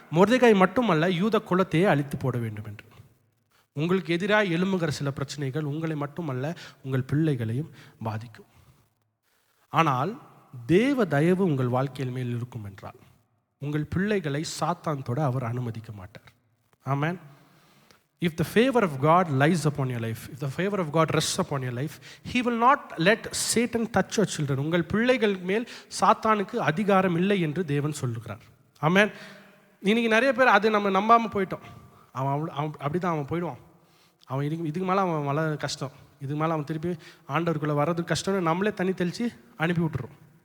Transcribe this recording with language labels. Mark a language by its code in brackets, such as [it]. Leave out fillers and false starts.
[ta] மொர்தெகாய் மட்டுமல்ல, யூத குலத்தையே அழித்து போட வேண்டும் என்று. உங்களுக்கு எதிராக எழும்புகிற சில பிரச்சனைகள் உங்களை மட்டுமல்ல, உங்கள் பிள்ளைகளையும் பாதிக்கும். ஆனால் தேவ தயவு உங்கள் வாழ்க்கையில் மேல் இருக்கும் என்றால் உங்கள் பிள்ளைகளை சாத்தான் தொட அவர் அனுமதிக்க மாட்டார். ஆமென். [en] If the favor of God lies upon your life, if the favor of God rests upon your life, he will not let Satan touch your children. [ta] உங்கள் பிள்ளைகள் மேல் சாத்தானுக்கு அதிகாரம் இல்லை என்று தேவன் சொல்லுகிறார். ஆமென். இன்னைக்கு நிறைய பேர் அது நம்ம நம்பாமல் போயிட்டோம். அவன் அப்படிதான் அவன் போயிடுவான். அவன் இதுக்கு மேலே அவன் கஷ்டம், இது மேலே அவன் திருப்பி ஆண்டவருக்குள்ளே வர்றது கஷ்டம்னு நம்மளே தண்ணி தெளித்து அனுப்பி விட்டுறோம்.